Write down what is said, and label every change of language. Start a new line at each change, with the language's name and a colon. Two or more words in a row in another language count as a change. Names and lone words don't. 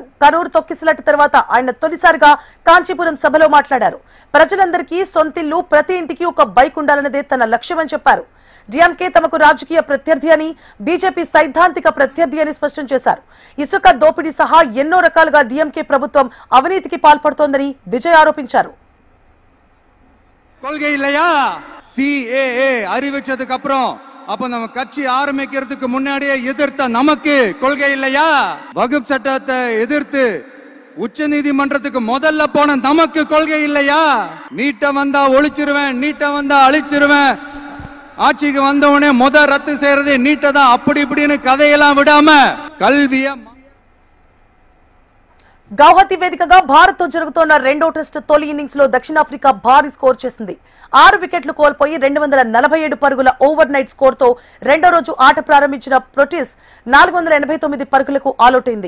Telugu: కరూరు తొక్కిసలాట తర్వాత ఆయన తొలిసారిగా కాంచీపురం సభలో మాట్లాడారు. ప్రజలందరికీ సొంతిల్లు, ప్రతి ఇంటికి ఒక బైక్ ఉండాలన్నదే తన లక్ష్యమని చెప్పారు. డీఎంకే తమకు రాజకీయ ప్రత్యర్థి అని, బీజేపీ సైద్ధాంతిక ప్రత్యర్థి అని స్పష్టం చేశారు. ఇసుక దోపిడీ సహా ఎన్నో రకాలుగా డీఎంకే ప్రభుత్వం అవినీతికి పాల్పడుతోందని విజయ్ ఆరోపించారు.
Tamil: கொள்கை இல்லையா? CAA அறிவிச்சதுக்கு அப்புறம் அப்ப நம்ம கட்சி ஆரம்பிக்கிறதுக்கு முன்னாடியே எதிர்த்த நமக்கு கொள்கை இல்லையா? வகுப்பு சட்டத்தை எதிர்த்து உச்ச நீதிமன்றத்துக்கு முதல்ல போன நமக்கு கொள்கை இல்லையா? நீட்ட வந்தா ஒழிச்சிருவேன், நீட்ட வந்தா அழிச்சிருவேன், ஆட்சிக்கு வந்தவனே ரத்து செய்யறதே நீட்டதான், அப்படி இப்படின்னு கதையெல்லாம் விடாம கல்விய
Telugu: గౌహతి వేదికగా భారత్ తో జరుగుతున్న రెండో టెస్ట్ తొలి ఇన్నింగ్స్ లో దక్షిణాఫ్రికా భారీ స్కోర్ చేసింది. 6 వికెట్లు కోల్పోయి 247 పరుగుల ఓవర్ నైట్ స్కోర్ తో రెండో రోజు ఆట ప్రారంభించిన ప్రొటీస్ 489 పరుగులకు ఆలౌట్ అయింది.